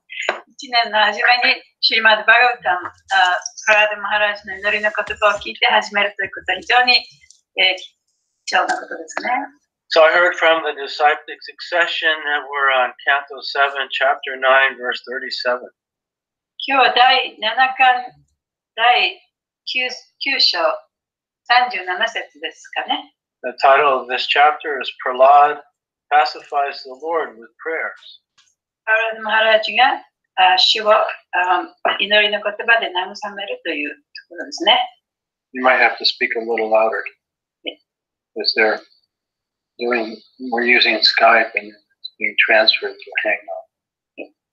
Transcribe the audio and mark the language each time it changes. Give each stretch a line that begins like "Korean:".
Japanese: 1年の初めにシリマッド・バガヴァタム、プララダ・マハラジの祈りの言葉を聞いて始めるということは非常に貴重なことですね。
English: So I heard from the disciplic succession that we're on Canto 7, Chapter 9, verse 37.
Japanese: 今日は第7巻、第 9章、37節ですかね。
English: The title of this chapter is Prahlad Pacifies the Lord with Prayers.
Japanese: プララダ・マハラジが主を祈りの言葉で慰めるというところですね。
English: You might have to speak a little louder. Because we're using Skype and it's being transferred to Hangout.